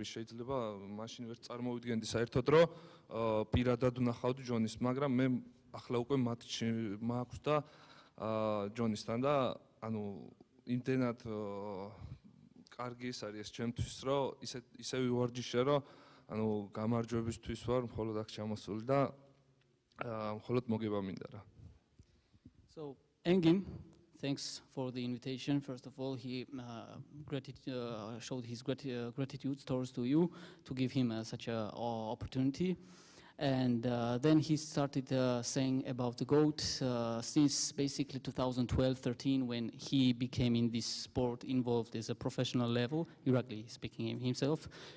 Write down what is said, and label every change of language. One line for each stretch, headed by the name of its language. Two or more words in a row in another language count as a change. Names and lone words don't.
Georgian: შეიძლება მაშინ ვერ წარმოვიდგენდი საერთოდ, რომ პირადად ვნახავდი ჯონის, მაგრამ მე ახლა უკვე მატჩი მაქვს და ჯონისთან და ანუ იმდენად კარგი ის არის ჩემთვის, რომ ისე ვივარჯიშე, რომ ანუ გამარჯვებისთვის ვარ მხოლოდ აქ ჩამოსული და მხოლოდ მოგება მინდა რა.
English: So, Engin, thanks for the invitation. First of all, he showed his gratitude towards to you to give him such an opportunity. And then he started saying about the GOAT since basically 2012-13 when he became in this sport involved as a professional level, Irakli speaking himself.